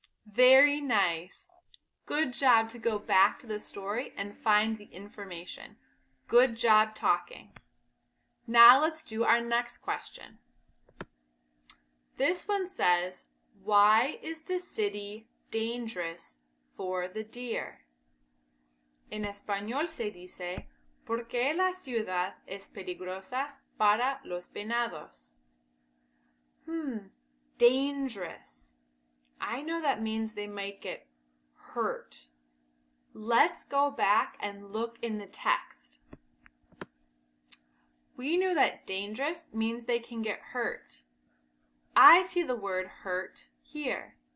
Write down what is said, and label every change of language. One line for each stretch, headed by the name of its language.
English: Very nice. Good job to go back to the story and find the information. Good job talking. Now let's do our next question. This one says, why is the city dangerous for the deer?
Spanish: En español se dice, ¿por qué la ciudad es peligrosa para los venados?
English: Dangerous. I know that means they might get hurt. Let's go back and look in the text. We knew that dangerous means they can get hurt. I see the word hurt here.